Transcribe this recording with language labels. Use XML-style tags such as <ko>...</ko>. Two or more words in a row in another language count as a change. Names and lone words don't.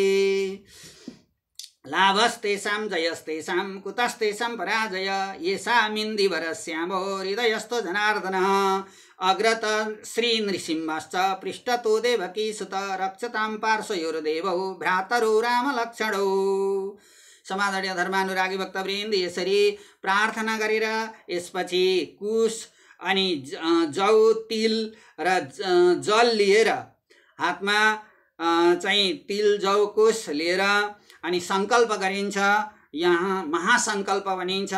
<sa>लाभस्तेषां जयस्तेषां कुतस्तेषां पराजय येषामिन्दिवरश्यामो हृदयस्थो जनार्दनः अग्रत श्रीनृसिंहश्च पृष्ठतो देवकीसुत रक्षतां पार्श्वयोर्देवौ भ्रातरौ रामलक्ष्मणौ।</sa> <ne>समादरणीय धर्मानुरागी भक्तवृन्द, यसरी प्रार्थना गरेर यसपछि कुश अनि जौ तिल र जल लिएर हातमा चाहिँ तिल जौ कुश लिएर अनि संकल्प गरिन्छ। यहाँ महासंकल्प भनिन्छ।</ne>